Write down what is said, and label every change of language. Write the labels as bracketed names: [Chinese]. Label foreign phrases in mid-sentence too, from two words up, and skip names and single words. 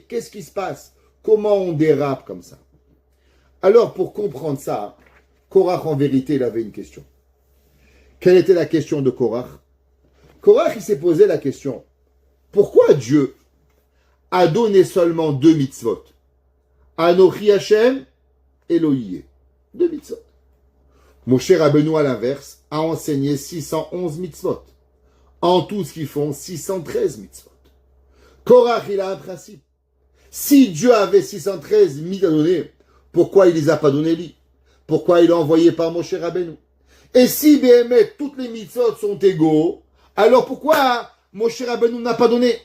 [French] Qu'est-ce qui se passe? Comment on dérape comme ça? Alors, pour comprendre ça, Korach, en vérité, il avait une question. Quelle était la question de Korach? Korach, il s'est posé la question, pourquoi Dieu a donné seulement 2 mitzvot? [Hebrew] אנכי השם אלוהים. [French] 2 mitzvot. Moshe Rabbeinu, à l'inverse, a enseigné 611 mitzvot. En tout, ce qu'ils font, 613 mitzvot. Korach, il a un principe. Si Dieu avait 613 mitzvot à donner, pourquoi il les a pas donnés lui? Pourquoi il a envoyé par Moshe Rabbeinu? Et si Béhémet, toutes les mitzvot sont égaux, alors pourquoi Moshe Rabbeinu n'a pas donné?